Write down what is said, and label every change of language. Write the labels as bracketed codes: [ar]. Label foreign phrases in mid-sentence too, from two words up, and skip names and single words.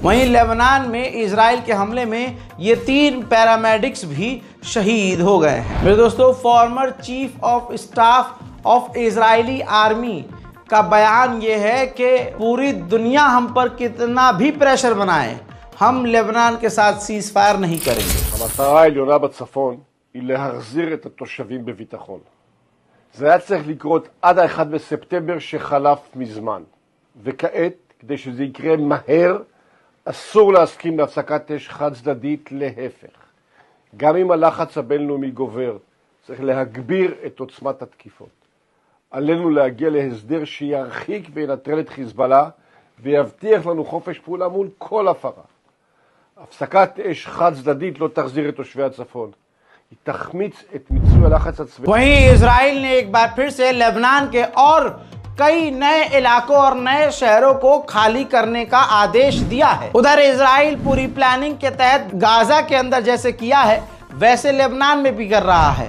[hi] वहीं लेबनान में इजराइल के हमले में ये 3 पैरामेडिक्स भी शहीद हो गए हैं। मेरे दोस्तों, [en] Former Chief of Staff of Israeli Army [hi] का बयान ये है कि पूरी दुनिया हम पर कितना भी प्रेशर बनाए, हम लेबनान के साथ [en] cease fire [hi] नहीं करेंगे। [he] המטרה העליונה בצפון היא להחזיר את התושבים בביטחון. זה היה צריך לקרות עד ה-1 בספטמבר שחלף מזמן, וכעת, כדי שזה יקרה מהר, אסור להסכים להפסקת אש חד צדדית, להפך. גם אם הלחץ הבינלאומי גובר, צריך להגביר את עוצמת התקיפות. עלינו להגיע להסדר שירחיק וינטרל את חיזבאללה, ויבטיח לנו חופש פעולה מול כל הפרה. הפסקת אש חד צדדית לא תחזיר את תושבי הצפון. [hi] वहीं इजराइल ने एक बार फिर से लेबनान के और कई नए इलाकों और नए शहरों को खाली करने का आदेश दिया है। उधर इजराइल पूरी प्लानिंग के तहत गाजा के अंदर जैसे किया है वैसे लेबनान में भी कर रहा है।